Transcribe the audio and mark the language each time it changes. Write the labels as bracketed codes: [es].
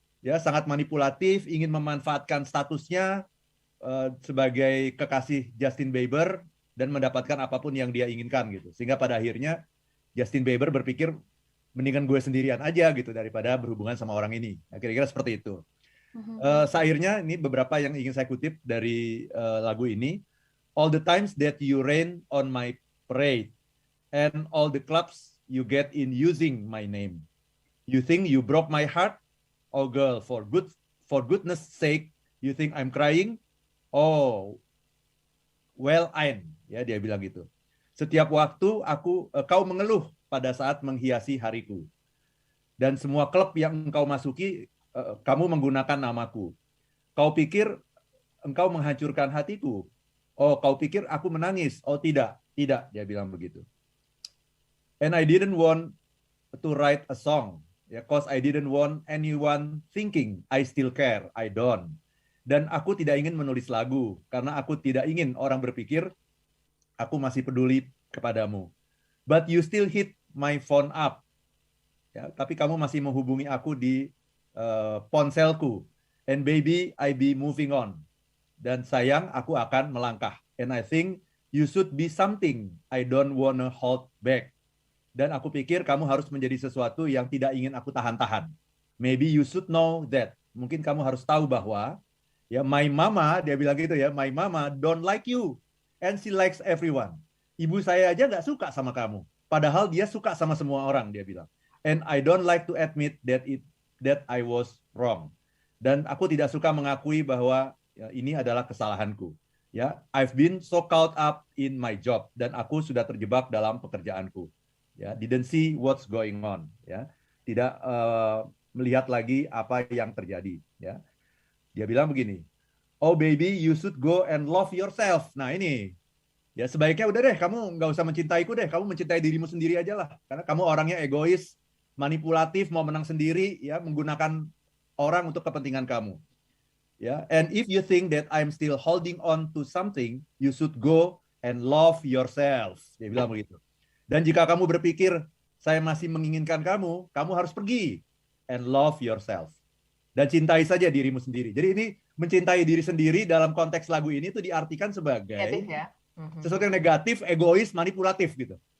[id] Ya, sangat manipulatif, ingin memanfaatkan statusnya sebagai kekasih Justin Bieber dan mendapatkan apapun yang dia inginkan gitu. Sehingga pada akhirnya Justin Bieber berpikir mendingan gue sendirian aja gitu daripada berhubungan sama orang ini. Nah, kira-kira seperti itu. Syairnya ini beberapa yang ingin saya kutip dari lagu ini. [en] All the times that you rain on my parade and all the clubs you get in using my name. You think you broke my heart? Oh girl, for goodness sake, you think I'm crying? Oh, well I'm, [id] ya dia bilang gitu. Setiap waktu kau mengeluh pada saat menghiasi hariku. Dan semua klub yang engkau masuki, kamu menggunakan namaku. Kau pikir engkau menghancurkan hatiku? Oh, kau pikir aku menangis? Oh tidak, dia bilang begitu. [en] And I didn't want to write a song, cause I didn't want anyone thinking I still care. I don't. [id] Dan aku tidak ingin menulis lagu, karena aku tidak ingin orang berpikir aku masih peduli kepadamu. [en] But you still hit my phone up. [id] Ya, tapi kamu masih menghubungi aku di ponselku. [en] And baby, I be moving on. [id] Dan sayang, aku akan melangkah. [en] And I think you should be something I don't wanna hold back. [id] Dan aku pikir kamu harus menjadi sesuatu yang tidak ingin aku tahan-tahan. [en] Maybe you should know that. [id] Mungkin kamu harus tahu bahwa ya, [en] my mama, [id] dia bilang gitu ya, [en] my mama don't like you and she likes everyone. [id] Ibu saya aja nggak suka sama kamu, padahal dia suka sama semua orang, dia bilang. [en] And I don't like to admit that I was wrong. [id] Dan aku tidak suka mengakui bahwa ya, ini adalah kesalahanku. [en] Ya, I've been so caught up in my job, [id] dan aku sudah terjebak dalam pekerjaanku. [en] Ya, didn't see what's going on. [id] Ya, tidak melihat lagi apa yang terjadi. Ya. Dia bilang begini, [en] oh baby, you should go and love yourself. [id] Nah ini, ya sebaiknya udah deh, kamu nggak usah mencintaiku deh, kamu mencintai dirimu sendiri aja lah. Karena kamu orangnya egois, manipulatif, mau menang sendiri, ya menggunakan orang untuk kepentingan kamu. [en] Ya, and if you think that I'm still holding on to something, you should go and love yourself. [id] Dia bilang begitu. Dan jika kamu berpikir saya masih menginginkan kamu, kamu harus pergi [en] and love yourself. [id] Dan cintai saja dirimu sendiri. Jadi ini mencintai diri sendiri dalam konteks lagu ini itu diartikan sebagai Negatif, ya? Sesuatu yang negatif, egois, manipulatif gitu.